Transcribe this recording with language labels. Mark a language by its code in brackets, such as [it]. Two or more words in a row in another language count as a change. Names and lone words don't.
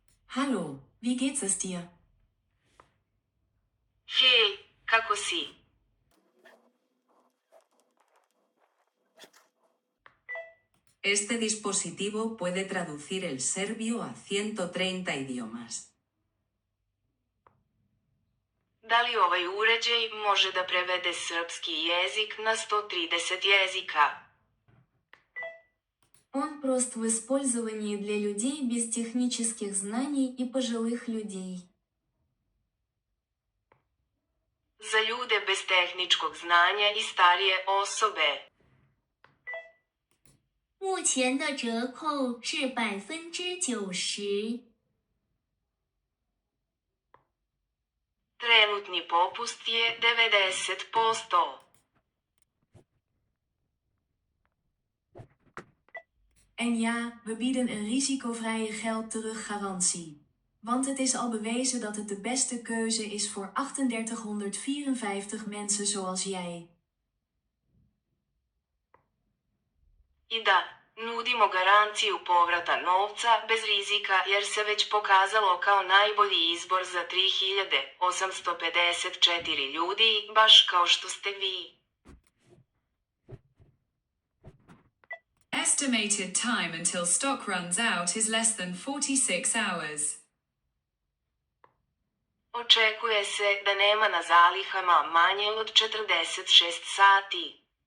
[de] Hallo, wie geht's es dir? [sr] Hej, kako si? [es] Este dispositivo puede traducir el serbio a 130 idiomas. [sr] Da li ovaj uređaj može da prevede srpski jezik na 130 jezika? [ru] Он прост в использовании для людей без технических знаний и пожилых людей. [sr] Za ljude bez tehničkog znanja i starije osobe. [zh] 目前的折扣是90%。 [sr] Trenutni popust je 90%. [nl] En ja, we bieden een risicovrije geld-teruggarantie. Want het is al bewezen dat het de beste keuze is voor 3854 mensen zoals jij. [sr] I da, nudimo garanciju povrata novca bez rizika jer se već pokazalo kao najbolji izbor za 3854 ljudi, baš kao što ste vi. [en] Estimated time until stock runs out is less than 46 hours. [sr] Očekuje se da nema na zalihama manje od 46 sati.